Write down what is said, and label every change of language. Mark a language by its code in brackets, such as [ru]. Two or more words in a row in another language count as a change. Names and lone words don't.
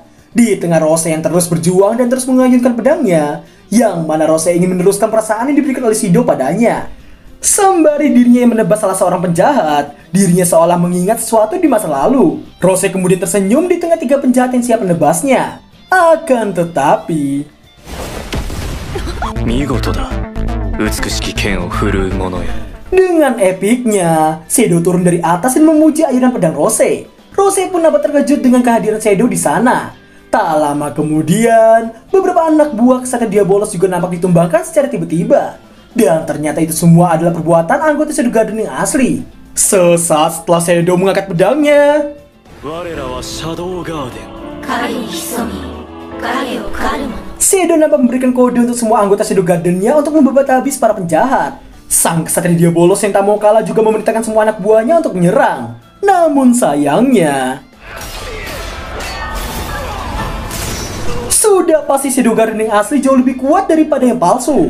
[id] Di tengah Rose yang terus berjuang dan terus mengayunkan pedangnya, yang mana Rose ingin meneruskan perasaan yang diberikan oleh Shido padanya. Sembari dirinya yang menebas salah seorang penjahat, dirinya seolah mengingat sesuatu di masa lalu. Rose kemudian tersenyum di tengah 3 penjahat yang siap menebasnya. Akan tetapi... [ja] 見事だ美しき剣を振るう者よ [id] Dengan epiknya, Shido turun dari atas dan memuji ayunan pedang Rose. Rose pun dapat terkejut dengan kehadiran Shido di sana. Tak lama kemudian, beberapa anak buah ksatria bolos juga nampak ditumbangkan secara tiba-tiba. Dan ternyata itu semua adalah perbuatan anggota Shadow Garden yang asli. Sesaat setelah Shido mengangkat pedangnya, [ja] 我らはシャドウガーデン影に潜み影を狩る者 [id] Shido nampak memberikan kode untuk semua anggota Shadow Garden-nya untuk membabat habis para penjahat. Sang ksatria bolos yang tak mau kalah juga memerintahkan semua anak buahnya untuk menyerang. Namun sayangnya, sudah pasti Shadow Garden yang asli jauh lebih kuat daripada yang palsu.